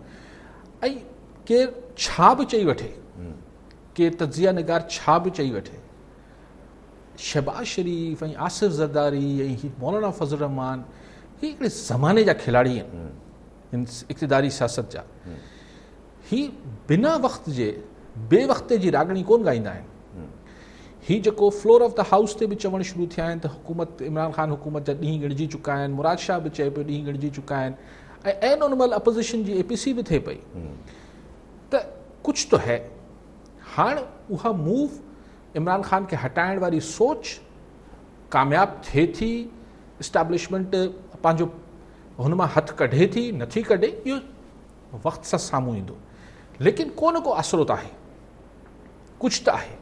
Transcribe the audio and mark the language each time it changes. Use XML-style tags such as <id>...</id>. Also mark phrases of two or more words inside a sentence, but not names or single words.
<sd>ऐं केरु छा बि चई वठे, केरु तज़िया निगार छा बि चई वठे, शहबाज शरीफ़ ऐं आसिफ़ ज़रदारी ऐं ही मौलाना फज़लुर रहमान ही हिकिड़े ज़माने जा खिलाड़ी आहिनि इक़्तिदारी सियासत जा। ही बिना वक़्त जे बे वक़्ते जी रागणी कोन ॻाईंदा आहिनि। ही जेको</sd> <en>floor of the house</en> <sd>ते बि चवणु शुरू थिया आहिनि त हुकूमत इमरान ख़ान हुकूमत जा ॾींहं ॻणिजी चुका आहिनि, मुराद शाह बि चए पियो ॾींहं ॻणिजी चुका आहिनि, ऐं उन महिल अपोज़िशन जी APC बि थिए पई त कुझु त है। हाणे उहा मूव इमरान ख़ान खे हटाइण वारी सोच कामयाबु थिए थी, इस्टेब्लिशमेंट पंहिंजो हुन मां हथु कढे थी नथी कढे, इहो वक़्त सां साम्हूं ईंदो, लेकिन को न को आसिरो त आहे, कुझु त आहे।</sd>